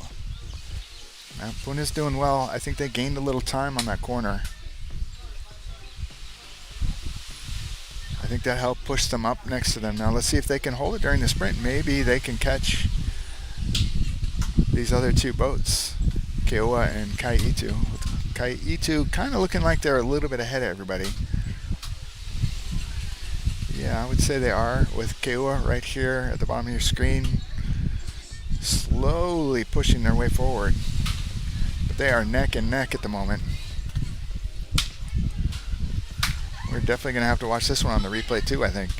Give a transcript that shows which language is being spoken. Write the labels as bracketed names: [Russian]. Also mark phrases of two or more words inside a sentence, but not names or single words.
[English] Now Puna's doing well. I think they gained a little time on that corner. I think that helped push them up next to them. Now let's see if they can hold it during the sprint. Maybe they can catch these other two boats, KEAWE and ʻEhitu. ʻEhitu kind of looking like they're a little bit ahead of everybody. Yeah, I would say they are, with KEAWE right here at the bottom of your screen, slowly pushing their way forward. But they are neck and neck at the moment. We're definitely going to have to watch this one on the replay too, I think.